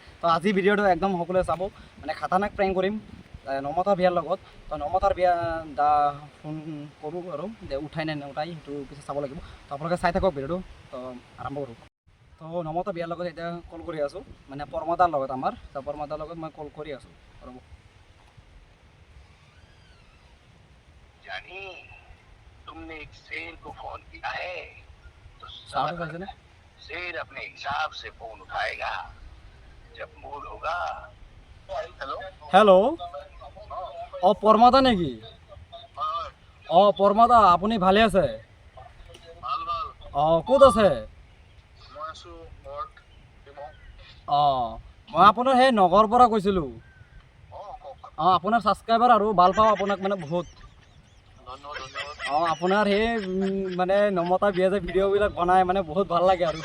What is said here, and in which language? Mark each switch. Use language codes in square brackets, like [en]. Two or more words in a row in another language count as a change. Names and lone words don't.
[as] তো আজি ভিডিঅ'টো একদম সকলোৱে চাব, মানে খাতাৰনাক প্ৰেংক কৰিম নমতাৰ বিয়াৰ লগত। তো নমতাৰ বিয়া ফোন কৰোঁ আৰু উঠাই নে নুঠাই সেইটো পিছত চাব লাগিব। তো আপোনালোকে চাই থাকক ভিডিঅ'টো, তো আৰম্ভ কৰোঁ। তো নমতা বিয়াৰ লগত এতিয়া কল কৰি আছোঁ, মানে পৰমদাৰ লগত আমাৰ। তো পৰমদাৰ লগত মই কল কৰি আছোঁ। [hi] जानी तुमने एक शेर को फोन किया है तो शेर अपने हिसाब से फोन उठाएगा जब मूड होगा। [as] হেল' অ' পৰমা নেকি? ओ परमा আপুনি ভালে আছে? অঁ ক'ত আছে? মই আপোনাৰ সেই নগৰৰ পৰা কৈছিলোঁ। অঁ আপোনাৰ ছাবস্ক্ৰাইবাৰ আৰু ভাল পাওঁ আপোনাক মানে বহুত। অঁ আপোনাৰ সেই মানে নমতা বিয়া যে ভিডিঅ'বিলাক বনাই মানে বহুত ভাল লাগে আৰু।